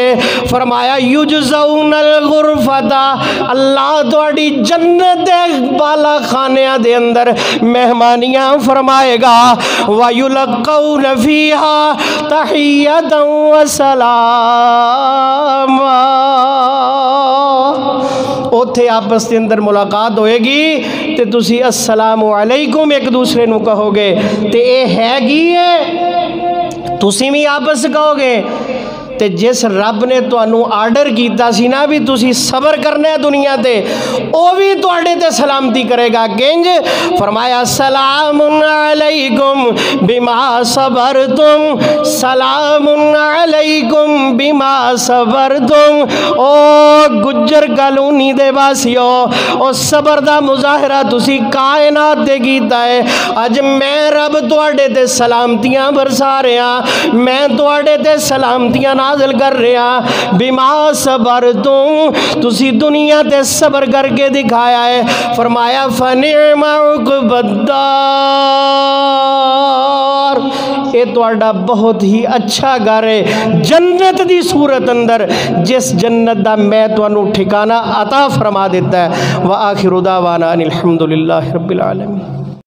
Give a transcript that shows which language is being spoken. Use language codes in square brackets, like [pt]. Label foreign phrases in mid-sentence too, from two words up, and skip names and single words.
[pa] فرمایا [ar] يجزون الغرفة, [pa] اللہ تہاڈی جنت دے بالا خانیاں دے اندر مہمانیاں فرمائے گا. [ar] ويلقون فيها تحية وسلاما, [pa] اوتھے آپس کے اندر ملاقات ہوئے گی تو تسی السلام علیکم اک دوجے نوں کہو گے، تو اے ہیگی اے تسی وی آپس کہو گے. تو جس رب نے تہانوں آرڈر کیتا سی نا بئی تسی صبر کرنا اے دنیا تے، او وی تہاڈے تے سلامتی کرے گا. کنج فرمایا [ar] سلام عليكم بما صبرتم سلام عليكم بما صبرتم, [pa] सलामुन अलैकुम बिमा सबरतुम। او گجر کالونی دے واسیو، او صبر دا مظاہرہ تسی کائنات تے کیتا اے. اج میں رب تہاڈے تے سلامتیاں برسا رہا، میں تہاڈے تے سلامتیاں نازل کر رہا. بما صبر تسی دنیا تے صبر کر کے دکھایا اے. فرمایا [ar] فنعم عقبى الدار, [pa] اے تہاڈا بہت ای اچھا گھر اے جنت دی صورت اندر، جس جنت دا میں تہانوں ٹھکانہ عطا فرما دتا اے. [ar] وآخر دعوانا أن الحمد لله رب العالمين.